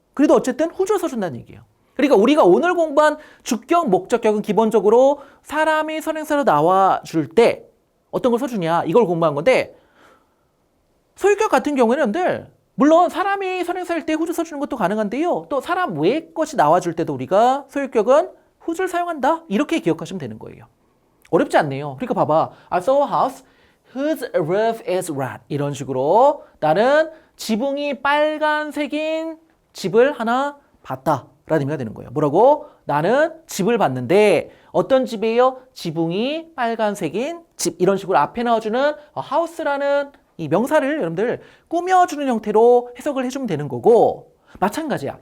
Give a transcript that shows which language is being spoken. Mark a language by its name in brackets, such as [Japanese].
[Korean] 그래도 어쨌든 who를 써준다는 얘기예요. 그러니까 우리가 오늘 공부한 주격, 목적격은 기본적으로 사람이 선행사로 나와줄 때 어떤 걸 써주냐 이걸 공부한 건데 소유격 같은 경우에는 여러분들 물론 사람이 선행사일 때 who를 써주는 것도 가능한데요. 또 사람 외의 것이 나와줄 때도 우리가 소유격은 who를 사용한다. 이렇게 기억하시면 되는 거예요. 어렵지 않네요. 그러니까 봐봐. [English] I saw a house whose roof is red. [Korean] 이런 식으로 나는 지붕이 빨간색인 집을 하나 봤다. 라는 의미가 되는 거예요. 뭐라고? 나는 집을 봤는데 어떤 집이에요? 지붕이 빨간색인 집. 이런 식으로 앞에 나와주는 house라는 이 명사를 여러분들 꾸며주는 형태로 해석을 해주면 되는 거고 마찬가지야.